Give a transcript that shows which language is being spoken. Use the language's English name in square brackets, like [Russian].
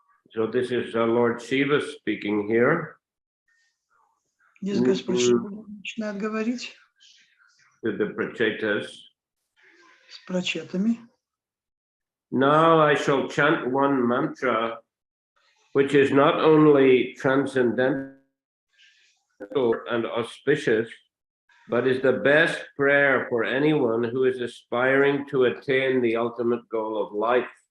[English] So this is Lord Shiva speaking here. [Russian] Здесь Господь Шива начинает говорить [English] To the Prachetas. [Russian] с прачетами. [English] Now I shall chant one mantra, which is not only transcendental and auspicious, but is the best prayer for anyone who is aspiring to attain the ultimate goal of life.